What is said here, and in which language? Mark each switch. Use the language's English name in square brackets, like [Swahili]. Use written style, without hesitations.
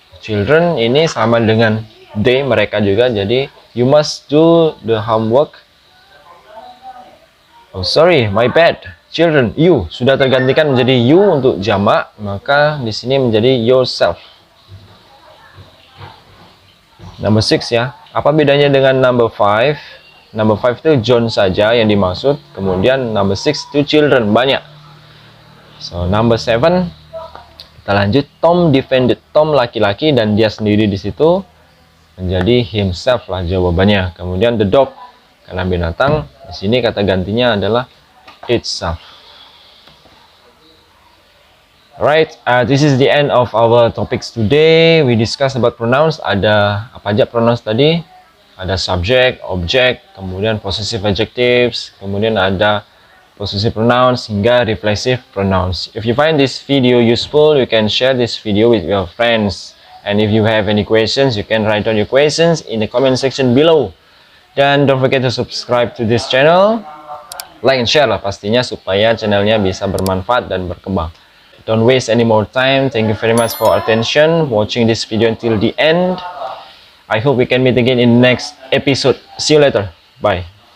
[Indonesian] Children ini sama dengan they, mereka juga. [English] Jadi you must do the homework. Oh sorry, my bad. [Indonesian] Children, you sudah tergantikan menjadi you untuk jamak, maka di sini menjadi yourself. Number 6 ya. Apa bedanya dengan number 5? Number 5 itu John saja yang dimaksud. Kemudian number 6 itu children, banyak. [English] So number 7, [Indonesian] kita lanjut. [English] Tom defended. [Indonesian] Tom laki-laki dan dia sendiri di situ menjadi himself lah jawabannya. Kemudian the dog, karena binatang, di sini kata gantinya adalah itself. [English] Alright, this is the end of our topics today. We discuss about pronouns. [Indonesian] Ada apa aja pronouns tadi? Ada subject, object, kemudian possessive adjectives, kemudian ada possessive pronouns hingga reflexive pronouns. [English] If you find this video useful, you can share this video with your friends. And if you have any questions, you can write down your questions in the comment section below. Dan don't forget to subscribe to this channel. Like and share [Indonesian] lah pastinya supaya channelnya bisa bermanfaat dan berkembang. [English] Don't waste any more time. Thank you very much for attention, watching this video until the end. I hope we can meet again in next episode. See you later. Bye.